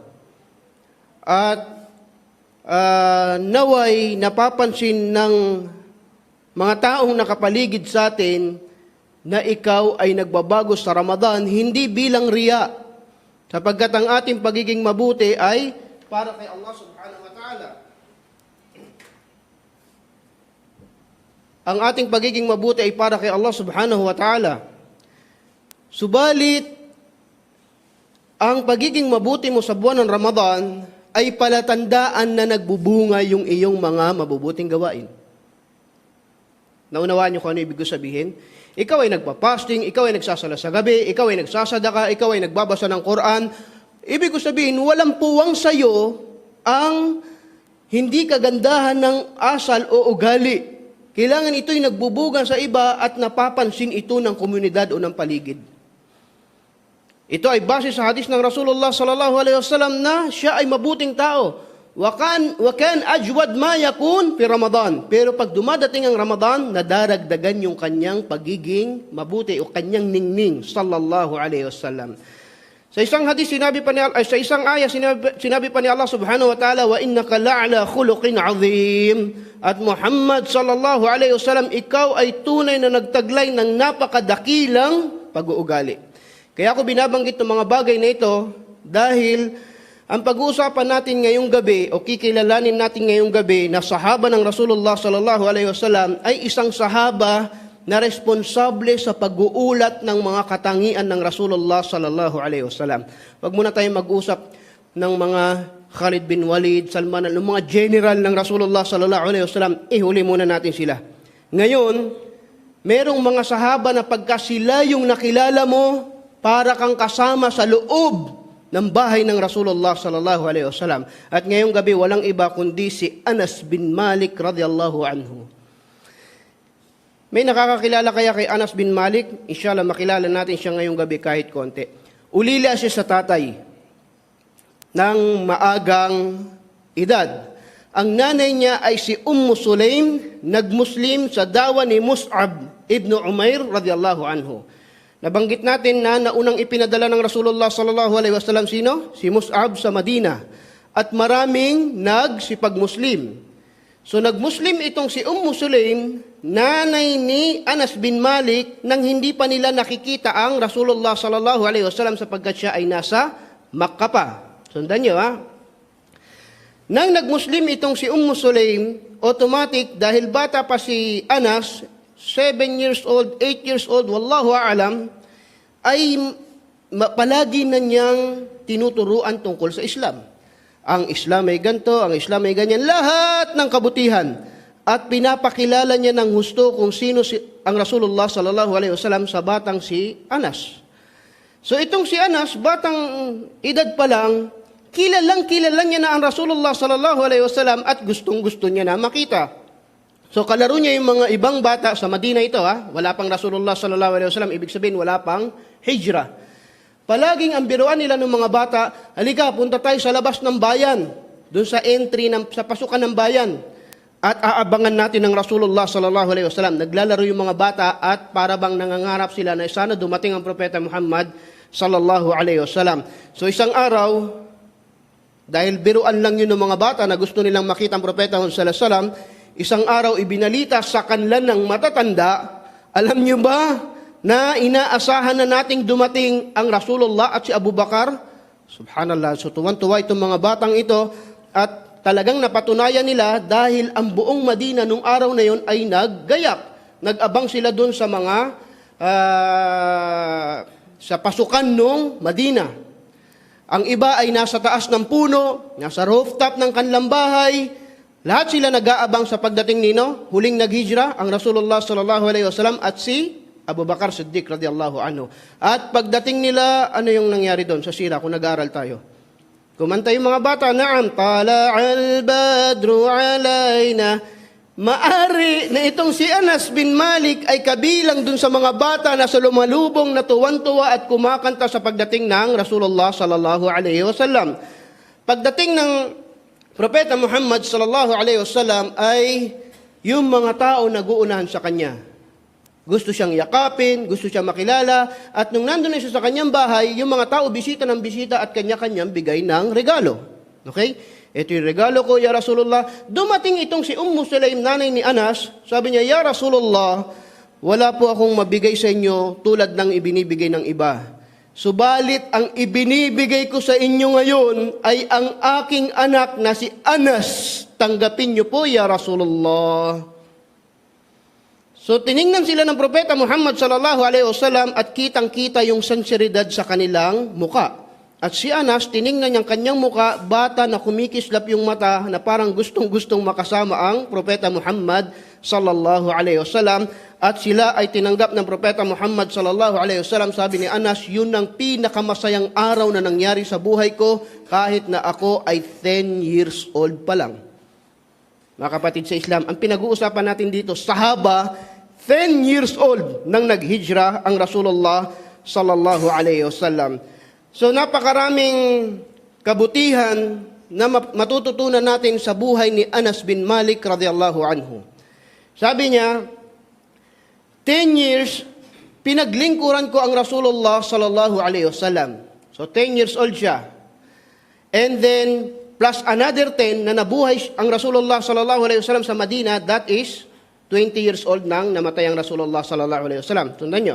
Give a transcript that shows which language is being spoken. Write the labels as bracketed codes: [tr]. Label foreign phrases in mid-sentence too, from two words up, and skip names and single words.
[tl] At naway napapansin ng mga taong nakapaligid sa atin na ikaw ay nagbabago sa Ramadan, hindi bilang riya, sapagkat ang ating pagiging mabuti ay para kay [ar] الله سبحانه وتعالى. [tl] Ang ating pagiging mabuti ay para kay [ar] الله سبحانه وتعالى. [tl] Subalit, ang pagiging mabuti mo sa buwan ng Ramadan ay palatandaan na nagbubunga yung iyong mga mabubuting gawain. Naunawaan niyo kung ano ibig sabihin? Ikaw ay nagpa-fasting, ikaw ay nagsasala sa gabi, ikaw ay nagsasadaka, ikaw ay nagbabasa ng Quran. Ibig sabihin, walang puwang sa iyo ang hindi kagandahan ng asal o ugali. Kailangan ito'y nagbubugan sa iba at napapansin ito ng komunidad o ng paligid. Ito ay base sa hadis ng [ar] رسول الله صلى الله عليه وسلم [tl] na siya ay mabuting tao. [ar] وكان أجود ما يكون في رمضان. [tl] Pero pag dumadating ang Ramadan, nadaragdagan yung kanyang pagiging mabuti o kanyang ningning [ar] صلى الله عليه وسلم. [tl] Sa isang hadis sa isang aya sinabi pa ni [ar] الله سبحانه وتعالى, وإنك لعلى خلق عظيم. [tl] At Muhammad [ar] صلى الله عليه وسلم, [tl] ikaw ay tunay na nagtaglay ng napakadakilang pag-uugali. Kaya ako binabanggit ng mga bagay na ito dahil ang pag-uusapan natin ngayong gabi o kikilalanin natin ngayong gabi na sahaba ng [ar] رسول الله صلى الله عليه وسلم [tl] ay isang sahaba na responsable sa pag-uulat ng mga katangian ng [ar] رسول الله صلى الله عليه وسلم. [tl] Wag muna tayong mag-usap ng mga Khalid bin Walid, Salman, ng mga general ng [ar] رسول الله صلى الله عليه وسلم, [tl] ihuli muna natin sila. Ngayon, merong mga sahaba na pagka sila yung nakilala mo, para kang kasama sa loob ng bahay ng [ar] رسول الله صلى الله عليه وسلم. [tl] At ngayong gabi, walang iba kundi si Anas bin Malik [ar] رضي الله عنه. [tl] May nakakakilala kaya kay Anas bin Malik? Inshallah, makilala natin siya ngayong gabi kahit konti. Ulila siya sa tatay ng maagang edad. Ang nanay niya ay si Sulaim, nagmuslim sa dawa ni Mus'ab ibn Umair [ar] رضي الله عنه. [tl] Nabanggit natin na naunang ipinadala ng [ar] رسول الله صلى الله عليه وسلم [tl] sino? Si Mus'ab sa Madina. At maraming nagsipag-Muslim. So nagmuslim itong si Sulaim, nanay ni Anas bin Malik, nang hindi pa nila nakikita ang [ar] رسول الله صلى الله عليه وسلم [tl] sapagkat siya ay nasa Makkah pa. Sundan niyo ha. Nang nagmuslim itong si Sulaim, automatic dahil bata pa si Anas, [en] 7 years old, 8 years old, [ar] والله أعلم, [tl] ay palagi na niyang tinuturuan tungkol sa Islam. Ang Islam ay ganito, ang Islam ay ganyan, lahat ng kabutihan. At pinapakilala niya ng husto kung sino ang [ar] رسول الله صلى الله عليه وسلم [tl] sa batang si Anas. So itong si Anas, batang edad pa lang, kilala niya na ang [ar] رسول الله صلى الله عليه وسلم [tl] at gustong-gusto niya na makita. So kalaro niya yung mga ibang bata sa Madina ito, wala pang [ar] رسول الله صلى الله عليه وسلم, [tl] ibig sabihin wala pang hijrah. Palaging ang biruan nila ng mga bata, halika, punta tayo sa labas ng bayan, doon sa entry, sa pasukan ng bayan, at aabangan natin ng [ar] رسول الله صلى الله عليه وسلم. [tl] Naglalaro yung mga bata at para bang nangangarap sila na sana dumating ang Propeta Muhammad [ar] صلى الله عليه وسلم. [tl] So isang araw, dahil biruan lang yun ng mga bata na gusto nilang makita ang Propeta Muhammad [ar] صلى الله عليه وسلم, [tl] isang araw ibinalita sa kanila ng matatanda, alam niyo ba na inaasahan na nating dumating ang Rasulullah at si Abu Bakar? Subhanallah. So tuwan-tuwa itong mga batang ito at talagang napatunayan nila dahil ang buong Madina nung araw na yon ay naggayak. Nag-abang sila doon sa mga sa pasukan nung Madina. Ang iba ay nasa taas ng puno, nasa rooftop ng kanilang bahay. Lahat sila nag-aabang sa pagdating nino, huling naghijra ang [ar] رسول الله صلى الله عليه وسلم [tl] at si Abu Bakar Siddiq [ar] رضي الله عنه. [tl] At pagdating nila, ano yung nangyari doon sa sira kung nag-aaral tayo? Kumanta yung mga bata, [ar] نعم، طلع البدر علينا. [tl] Maari na itong si Anas bin Malik ay kabilang dun sa mga bata na sa lumalubong na tuwan-tuwa at kumakanta sa pagdating ng [ar] رسول الله صلى الله عليه وسلم. [tl] Pagdating ng Propeta Muhammad [ar] صلى الله عليه وسلم [tl] ay yung mga tao nag-uunahan sa kanya. Gusto siyang yakapin, gusto siyang makilala, at nung nandun na siya sa kanyang bahay, yung mga tao bisita ng bisita at kanya-kanyang bigay ng regalo. Okay? Ito yung regalo ko, [ar] يا رسول الله. [tl] Dumating itong si Sulaim, nanay ni Anas, sabi niya, [ar] يا رسول الله, [tl] wala po akong mabigay sa inyo tulad ng ibinibigay ng iba. Subalit ang ibinibigay ko sa inyo ngayon ay ang aking anak na si Anas. Tanggapin niyo po, [ar] يا رسول الله. [tl] So tiningnan sila ng Propeta Muhammad [ar] صلى الله عليه وسلم [tl] at kitang-kita yung sinseridad sa kanilang muka. At si Anas, tiningnan niyang kanyang muka, bata na kumikislap yung mata na parang gustong-gustong makasama ang Propeta Muhammad [ar] صلى الله عليه وسلم. [tl] At sila ay tinanggap ng Propeta Muhammad [ar] صلى الله عليه وسلم. [tl] Sabi ni Anas, yun ang pinakamasayang araw na nangyari sa buhay ko kahit na ako ay [en] 10 years old [tl] pa lang. Mga kapatid sa Islam, ang pinag-uusapan natin dito, sahaba, [en] 10 years old [tl] nang naghijra ang [ar] رسول الله صلى الله عليه وسلم. [tl] So napakaraming kabutihan na matututunan natin sa buhay ni Anas bin Malik [ar] رضي الله عنه. [tl] Sabi niya, 10 years pinaglingkuran ko ang [ar] رسول الله صلى الله عليه وسلم. [tl] So [en] 10 years old [tl] siya. [en] And then plus another 10 [tl] na nabuhay ang [ar] رسول الله صلى الله عليه وسلم [tl] sa Madina, [en] that is 20 years old [tl] nang namatay ang [ar] رسول الله صلى الله عليه وسلم. [tl] Tundan nyo.